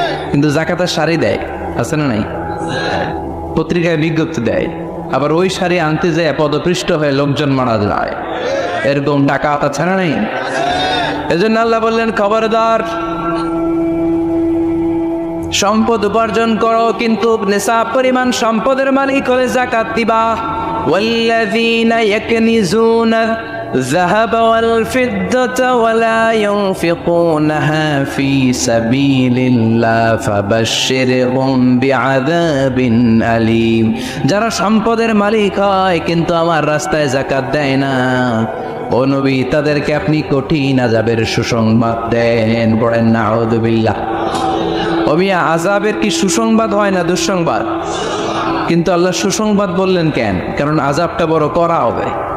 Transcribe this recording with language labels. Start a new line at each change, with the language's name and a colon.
Bangla: কিন্তু জাকাতের শাড়ি দেয়, আছে না নাই? পত্রিকায় বিজ্ঞপ্তি দেয়, আবার ওই শাড়ি আনতে যায় পদপৃষ্ট হয়ে লোকজন মারা যায়, এরকম টাকা আছে না নাই? এজন্য আল্লাহ বললেন খবরদার, সম্পদ উপার্জন করো, কিন্তু নিসাব পরিমাণ সম্পদের মালিক হলে যাকাত দিবা।
Arabic: ওয়াল্লাযীনা ইয়াকনিজুনা الذهب والفضة ولا ينفقونها في سبيل الله فبشرهم بعذاب أليم।
Bangla: যারা সম্পদের মালিক হয় কিন্তু আমার রাস্তায় যাকাত দেয় না, ও নবী তাদেরকে আপনি কঠিন আযাবের সুসংবাদ দেন। পড়েন নাউযুবিল্লাহ। ও মিয়া, আযাবের কি সুসংবাদ হয় না দুঃসংবাদ? কিন্তু আল্লাহ সুসংবাদ বললেন কেন? কারণ আযাবটা বড় করা হবে।